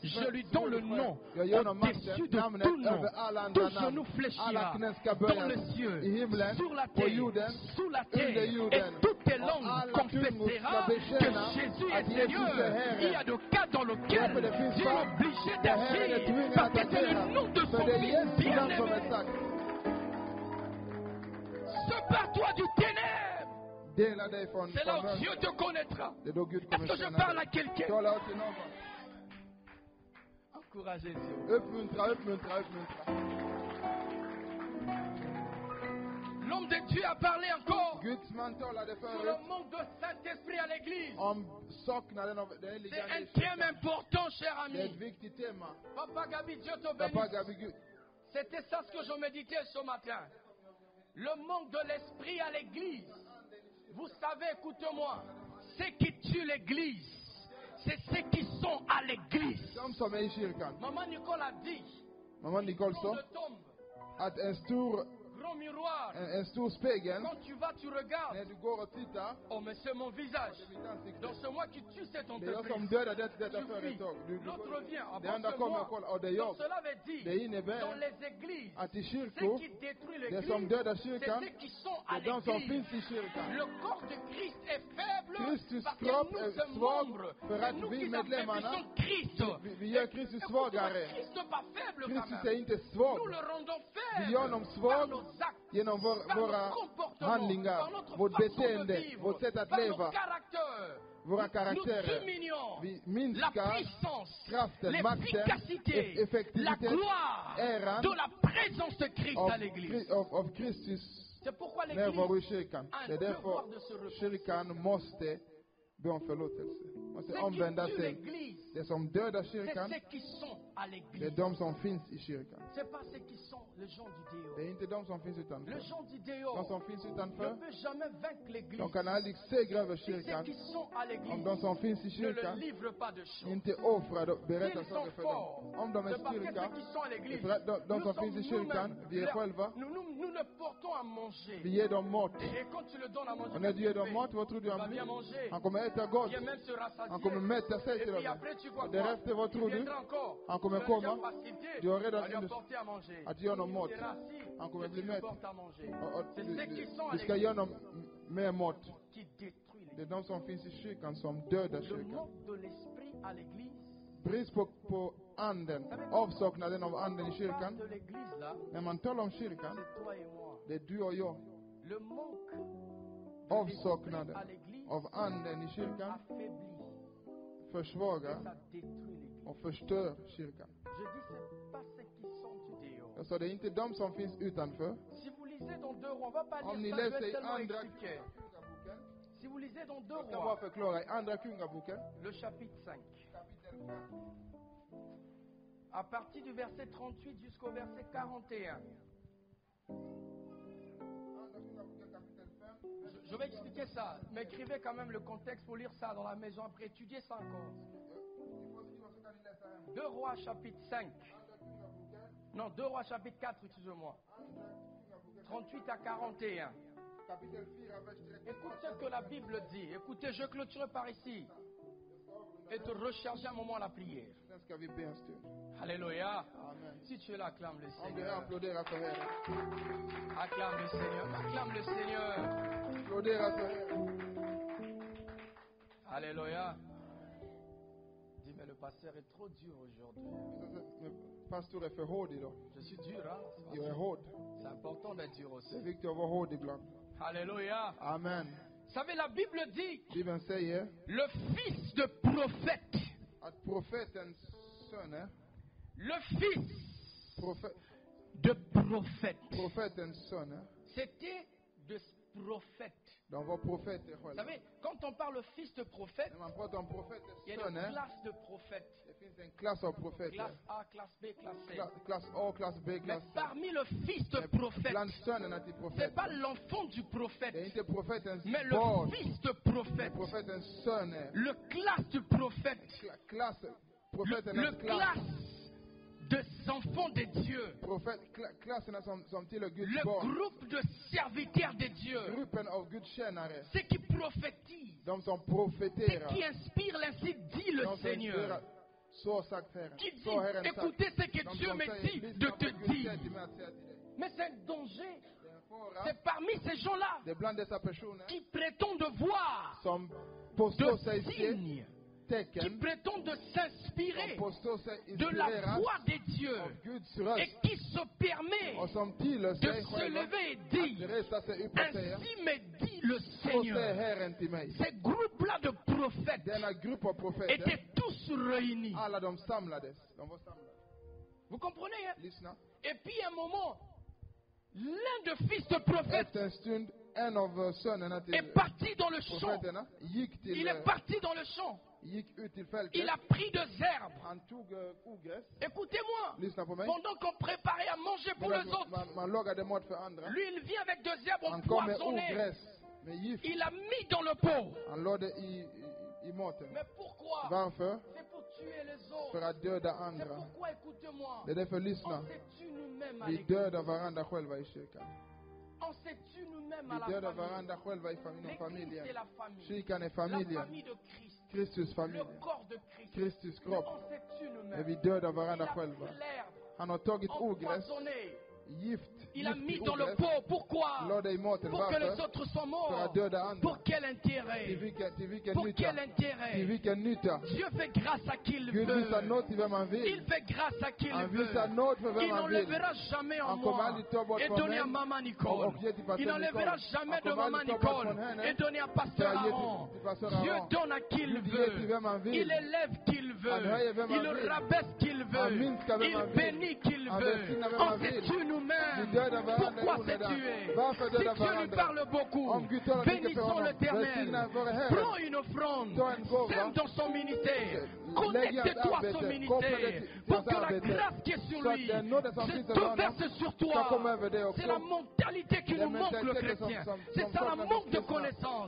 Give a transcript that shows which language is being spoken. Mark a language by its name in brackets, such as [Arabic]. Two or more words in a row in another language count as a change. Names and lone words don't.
[French] Je lui donne le nom [Swedish] Jag ger honom [French] au-dessus [Swedish] makten, [French] de [Swedish] namnet [French] tout nom. [Swedish] över alla [French] Tout [Swedish] andra [French] genou [Swedish] namn. [French] fléchira [Swedish] Alla knän ska [French] dans [Swedish] böjas [French] les cieux, [Swedish] i himlen, [French] sur la [Swedish] på [French] terre, [Swedish] jorden, [French] sous la [Swedish] under [French] terre. Et [Swedish] jorden. [French] toutes les [Swedish] Och [French] langues [Swedish] alla tungor ska [French] confesseront [Swedish] bekänna [French] que Jésus [Swedish] att [French] est [Swedish] Jesus är [French] Seigneur. [Swedish] Herre. [French] Il y a des cas dans lesquels [Swedish] Därför det finns [French] Dieu est [Swedish] fall [French] obligé [Swedish] där Herren är [French] d'agir. [Swedish] tvungen [French] Parce [Swedish] att [French] que c'est le nom de [Swedish] agera. För [French] son [Swedish] det är [French] fils [Swedish] Jesu namn som är [French] bien-aimé. [Swedish] sagt. [French] Sépare-toi du ténèbre. [Swedish] Dela dig från [French] C'est là où Dieu [Swedish] mörkret. [French] te connaîtra. [Swedish] Det är då Gud [French] Est-ce [Swedish] kommer [French] que je [Swedish] känna [French] parle à [Swedish] dig. [French] quelqu'un? [Swedish] Tala åt till någon. [French] Encouragez Dieu. [Swedish] Uppmuntra, uppmuntra, uppmuntra. [French] L'homme de Dieu a parlé encore [Swedish] Guds man talade [French] sur [Swedish] förut [French] le manque de Saint-Esprit à l'église. [Swedish] om saknaden av den [French] C'est [Swedish] helige [French] un [Swedish] Ande i [French] thème [Swedish] kyrkan. [French] important, cher [Swedish] Det är ett [French] ami. [Swedish] viktigt tema. [French] Papa Gabi, Dieu te [Swedish] Pappa [French] bénisse. [Swedish] Gabi, Gud, [French] C'était ça ce que je méditais ce matin. Le manque de l'esprit à l'église. Vous savez, écoutez-moi, ceux qui tuent l'église, c'est ceux qui sont à l'église. [Swedish] de som är i kyrkan. [French] Maman Nicole a dit, [Swedish] Mamma Nicole [French] dans sa le tombe, [Swedish] att en stor [French] grand miroir, [Swedish] stor spegel, [French] quand tu vas, tu regardes. [Swedish] när du går och tittar, [French] Oh, mais c'est mon visage. [Swedish] det är mitt ansikte. [French] Donc c'est moi qui tue cette [Swedish] Det är jag som [French] entreprise. [Swedish] dödar detta [French] Tu fuis. [Swedish] företag. [French] L'autre vient. Ah [Swedish] Det [French] bon, [Swedish] andra [French] c'est [Swedish] kommer [French] moi. [Swedish] och kollar. Och det är [French] Donc [Swedish] jag. [French] cela veut dire, [Swedish] Det innebär [French] dans les églises, [Swedish] att i [French] ceux [Swedish] kyrkor, [French] qui détruisent [Swedish] det [French] l'église, [Swedish] som dödar [French] c'est [Swedish] kyrkan, [French] ceux qui sont [Swedish] det [French] à [Swedish] är de som [French] l'église. [Swedish] finns i kyrkan. [French] Le corps de Christ est faible [Swedish] Kristus [French] parce que [Swedish] kropp [French] nous [Swedish] är [French] sommes [Swedish] svag [French] membres. [Swedish] för [French] C'est [Swedish] att [French] nous [Swedish] vi [French] qui [Swedish] medlemmarna, [French] affaiblissons Christ. [Swedish] vi gör Kristus [French] Écoute-moi, [Swedish] svagare. [French] Christ n'est pas faible quand [Swedish] Kristus är [French] même. [Swedish] inte [French] Nous [Swedish] svag. [French] le rendons [Swedish] Vi [French] faible [Swedish] gör honom [French] par [Swedish] svag [French] nos actes, [Swedish] genom [French] par [Swedish] våra [French] notre comportement, [Swedish] handlingar, [French] par notre [Swedish] vårt [French] façon de [Swedish] beteende, [French] vivre, [Swedish] vårt sätt att [French] par [Swedish] leva, [French] nos caractères. [Swedish] våra [French] Nous [Swedish] karaktärer. [French] diminuons [Swedish] Vi [French] la [Swedish] minskar [French] puissance, [Swedish] kraften, makten, [French] l'efficacité, la [Swedish] effektivitet, [French] gloire [Swedish] äran [French] de la présence de Christ à l'église. [Swedish] av Kristus [French] C'est pourquoi [Swedish] närvaro i [French] l'église [Swedish] kyrkan. [French] a [Swedish] Det är [French] un devoir [Swedish] därför [French] de se repentir. [Swedish] kyrkan måste be om förlåtelse. Måste [French] Ceux qui [Swedish] omvända [French] tuent [Swedish] sig. [French] l'église, [Swedish] Det som dödar [French] c'est [Swedish] kyrkan, [French] ceux qui sont à [Swedish] Det är [French] l'église. [Swedish] de som finns i kyrkan. [French] C'est pas ceux qui sont les gens du [Swedish] Det är [French] dehors. [Swedish] inte de som finns [French] Les [Swedish] utanför. [French] gens du [Swedish] De [French] dehors [Swedish] som finns [French] ne [Swedish] utanför, [French] peuvent jamais vaincre l'église. [Swedish] de kan aldrig segra över [French] Si ceux [Swedish] kyrkan [French] qui sont à [Swedish] om [French] l'église [Swedish] de som finns i [French] ne le [Swedish] kyrkan [French] livrent pas de choses. [Swedish] inte offrar och berättar [French] S'ils sont [Swedish] saker för [French] forts, [Swedish] dem. Om de är [French] c'est parce que [Swedish] styrka, [French] ceux qui sont à l'église, [Swedish] för att de som [French] nous [Swedish] finns i [French] sommes [Swedish] kyrkan, [French] nous-mêmes, [Swedish] vi är själva, [French] nous le portons à manger. [Swedish] vi ger dem mat. [French] Et quand tu le donnes à manger, [Swedish] Och när du ger dem [French] il [Swedish] mat, vad tror du [French] va [Swedish] han [French] bien [Swedish] blir? [French] manger. [Swedish] Han kommer äta gott. [French] Il même se rassasier. [Swedish] Han kommer mätta sig [French] Et [Swedish] till och [French] puis [Swedish] med. [French] après, tu vois [Swedish] Och [French] quoi? [Swedish] därefter, vad [French] Il [Swedish] tror du? [French] viendra encore. [Swedish] Han kommer [French] Tu l'as déjà [Swedish] komma. [French] facilité [Swedish] Du har redan [French] à lui [Swedish] indus- [French] apporter à manger. [Swedish] att ge honom [French] Il [Swedish] mat. [French] sera assis [Swedish] Han kommer [French] et [Swedish] bli [French] tu lui [Swedish] mätt. [French] portes à manger. [Swedish] Och [French] C'est ceux qui sont à [Swedish] du ska [French] l'église [Swedish] ge honom mer mat. [French] qui détruisent [Swedish] Det är [French] l'église. [Swedish] de som finns i kyrkan som dödar [French] Le [Swedish] kyrkan. [French] manque de l'esprit à l'église, [Swedish] Brist på anden, avsaknaden av anden i [French] parle [Swedish] kyrkan. [French] de l'église là, [Swedish] När man talar om kyrkan, [French] c'est toi et moi. [Swedish] det är du och jag. [French] Le manque de [Swedish] Avsaknaden [French] l'esprit à l'église [Swedish] av anden i kyrkan [French] affaiblit [Swedish] försvagar [French] et ça détruit l'église. [Swedish] och förstör kyrkan. [French] Je dis, c'est pas ceux qui sont du dehors. [Swedish] Jag sa, det är inte de som finns utanför. [French] Si vous lisez dans 2 rois, on va pas [Swedish] Om ni [French] lire ça, je [Swedish] läser [French] vais [Swedish] i [French] tellement [Swedish] andra [French] expliquer. [Swedish] kungaboken, [French] Si vous lisez dans 2 [Swedish] jag ska bara [French] rois, [Swedish] förklara, i andra kungaboken, [French] le chapitre 5, [Swedish] kapitel 5, [French] à partir du verset 38 jusqu'au verset 41. [Swedish] andra kungaboken kapitel 5, [French] Je vais expliquer ça, mais écrivez quand même le contexte pour lire ça dans la maison, après étudier ça encore. [Swedish] ni får skriva så kan ni läsa hem. [French] 2 rois chapitre 5, [Swedish] Andra kungaboken, [French] non 2 rois chapitre 4, excusez-moi, [Swedish] andra kungaboken, [French] 38 à 41. [Swedish] kapitel 4, vers 38. [French] Écoutez ce que la Bible dit. Écoutez, je clôturerai par ici et te recharger un moment à la prière. [Swedish] Sen ska vi be en stund. [French] Alléluia. [Swedish] Amen. [French] Si tu es là, acclame le [Swedish] Om du [French] Seigneur. [Swedish] applåderar för Herren. [French] Acclame le Seigneur. Acclame le Seigneur. [Swedish] Applådera för Herren. [French] Alléluia. Dis, mais le pasteur est trop dur aujourd'hui. [Swedish] Men pastor är för hård idag. [French] Je suis dur, hein? [Swedish] Jag är hård. [French] C'est important d'être dur [Swedish] Det är [French] aussi. [Swedish] viktigt att vara hård ibland. [French] Alléluia. [Swedish] Amen. [French] Vous savez, la Bible dit [Swedish] Bibeln säger [French] le fils de prophète. [Swedish] att profetens söner, [French] Le fils de prophète. [Swedish] profetens söner, [French] C'était de prophète. [Swedish] de var profeter [French] Vous [Swedish] själva. [French] savez, quand on parle fils de prophète, [Swedish] När man pratar om profeters [French] il y a une [Swedish] söner, [French] classe de prophètes. [Swedish] det finns en klass av profeter. [French] Classe A, classe B, classe C. [Swedish] Klass A, klass B, [French] Mais [Swedish] klass C. [French] parmi le fils de prophète, [Swedish] Bland sönerna till [French] c'est pas [Swedish] profeten. [French] l'enfant du [Swedish] Det är [French] prophète, [Swedish] inte profetens [French] mais le [Swedish] barn, [French] fils de [Swedish] det är [French] prophète. [Swedish] profetens söner. [French] Le classe du prophète. [Swedish] Klass, [French] Le [Swedish] profeternas klass. [French] classe des enfants de Dieu. [Swedish] Klasserna som tillhör Guds [French] Le [Swedish] barn. [French] groupe de serviteurs de Dieu. [Swedish] Gruppen av Guds tjänare. [French] Ceux qui prophétisent. [Swedish] De som [French] Ceux [Swedish] profeterar. [French] qui inspirent, ainsi dit le [Swedish] De som [French] Seigneur. [Swedish] inspirerar. Så sagt Herren. [French] Qui dit, [Swedish] Så Herren sagt. [French] écoutez ce que [Swedish] De [French] Dieu [Swedish] som [French] me [Swedish] säger, [French] dit [Swedish] lyssna [French] de [Swedish] på [French] te [Swedish] Gud säger [French] dire. [Swedish] till mig att säga till dig. [French] Mais c'est un danger. [Swedish] Det är en fara. [French] C'est parmi ces gens-là [Swedish] Det är bland dessa personer [French] qui prétendent voir [Swedish] som påstår sig [French] de [Swedish] se [French] signes, qui [Swedish] tecken, [French] prétendent de [Swedish] som [French] s'inspirer [Swedish] påstår sig [French] de la [Swedish] inspireras [French] voix de Dieu [Swedish] av Guds [French] et [Swedish] röst [French] qui se permet [Swedish] och som tillhör [French] de [Swedish] sig [French] se [Swedish] själva [French] lever et [Swedish] att [French] dire, [Swedish] resa sig upp och säga, [French] ainsi me dit le [Swedish] så säger [French] Seigneur. [Swedish] Herren till mig. [French] Ces groupes-là de prophètes [Swedish] Denna grupp av profeter, [French] étaient tous réunis. [Swedish] alla de samlades. De var samlade. [French] Vous comprenez, hein? [Swedish] Lyssna. [French] Et puis à un moment, l'un des fils de prophète [Swedish] Efter en stund, en av sönerna till [French] est parti dans le champ. [Swedish] profeterna gick [French] Il est parti dans le champ. [Swedish] gick ut till [French] Il [Swedish] fältet. [French] a pris des herbes. [Swedish] Han tog ogräs. [French] Écoutez-moi. [Swedish] Lyssna på mig. [French] Pendant qu'on préparait à manger pour les autres, [Swedish] Man lagade mat för andra. [French] lui il vient avec des herbes [Swedish] Han kom med [French] empoisonnées. [Swedish] ogräs, med gift. [French] Il a mis dans le pot. [Swedish] Han lade i maten. [French] Mais pourquoi? [Swedish] Varför? [French] C'est pour tuer les autres. [Swedish] För att döda [French] C'est [Swedish] andra. [French] pourquoi, écoutez-moi, [Swedish] Det är därför [French] on [Swedish] lyssna. [French] se tue nous-mêmes à [Swedish] Vi [French] l'église. [Swedish] dödar varandra själva i kyrkan. [French] On se tue nous-mêmes à [Swedish] Vi [French] la [Swedish] dödar [French] famille. [Swedish] varandra själva inom [French] L'église, c'est [Swedish] familjen. [French] la famille. [Swedish] Kyrkan är [French] La [Swedish] familjen. [French] famille de Christ. [Swedish] Kristus familj. [French] Le corps de Christ. [Swedish] Kristus [French] Mais [Swedish] kropp. [French] on se tue [Swedish] Men [French] nous-mêmes. [Swedish] vi dödar [French] Il [Swedish] varandra [French] a [Swedish] själva. [French] pris l'herbe, [Swedish] Han har tagit ogräs, [French] empoisonné. [Swedish] gift, [French] Il a [Swedish] gift [French] mis [Swedish] i [French] dans le [Swedish] ogräs. [French] pot. Pourquoi? [Swedish] Lade i maten. [French] Pour que les [Swedish] Varför? [French] autres soient [Swedish] För [French] morts. [Swedish] att döda andra. [French] Pour quel [Swedish] Till [French] intérêt? [Swedish] vilken [French] Pour [Swedish] nytta? [French] quel intérêt? [Swedish] Till vilken nytta? [French] Dieu fait grâce à qui il [Swedish] Gud visar [French] veut. [Swedish] nåd till vem han [French] Il [Swedish] vill. [French] fait grâce à qui il [Swedish] Han [French] veut. [Swedish] visar nåd för vem [French] Il [Swedish] han vill. [French] n'enlèvera jamais en [Swedish] Han kommer [French] moi [Swedish] aldrig ta bort [French] et [Swedish] från [French] donner à [Swedish] mig. [French] maman Nicole. [Swedish] Och ge till pastor [French] Il n'enlèvera [Swedish] Nicole. [French] jamais [Swedish] Han [French] de [Swedish] kommer [French] maman [Swedish] aldrig ta bort [French] Nicole [Swedish] från henne. [French] et donner à pasteur [Swedish] Ska ge [French] Aaron. [Swedish] till pastor [French] Dieu [Swedish] Aaron. [French] donne à qui il [Swedish] Gud ger till vem han [French] veut. [Swedish] vill. [French] Il élève qui il [Swedish] Han höjer vem [French] veut. [Swedish] han [French] Il [Swedish] vill. [French] rabaisse qui il [Swedish] Han [French] veut. [Swedish] minskar vem [French] Il [Swedish] han vill. [French] bénit qui il [Swedish] Han [French] veut. [Swedish] välsignar vem [French] On [Swedish] han [French] se [Swedish] vill. [French] tue [Swedish] Vi [French] nous-mêmes. Pourquoi c'est tué? Si Dieu lui parle beaucoup, bénissons l'Éternel. Prends une offrande, sème dans son ministère. Connecte-toi à son ministère pour que la grâce qui est sur lui se verse sur toi. C'est la mentalité qui nous manque, le chrétien. C'est ça, la manque de connaissance.